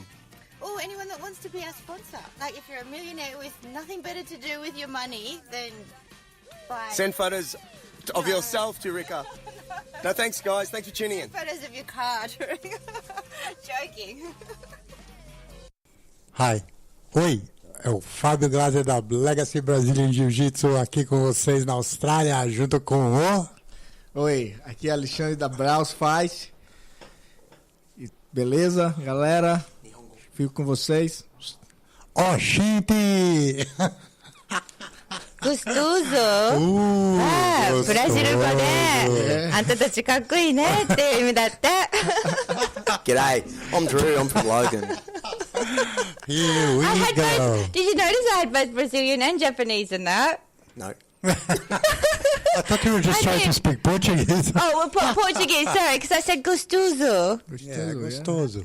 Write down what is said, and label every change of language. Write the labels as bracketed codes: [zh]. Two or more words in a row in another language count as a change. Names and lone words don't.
[en] Or anyone that wants to be our sponsor. Like, if you're a millionaire with nothing better to do with your money, then buy. Send photos of yourself to Rika. No, thanks, guys. Thanks for tuning in. Photos of your car. Joking. Hi. [pt] Oi. É o Fabio Glazer da Legacy Brazilian Jiu Jitsu aqui com vocês na Austrália, junto com o... Oi, aqui é Alexandre da Braus faz. Beleza, galera? Fico com vocês. Oxente! Gostoso! [ja] ブラジル語で、あんたたちかっこいいねって意味だって。 [en] G'day, I'm Drew, I'm from Logan. Here we go. Did you notice I had both Brazilian and Japanese in that? No. I thought you were just trying to speak Portuguese. Oh, well, Portuguese, sorry, because I said gostoso. Gostoso.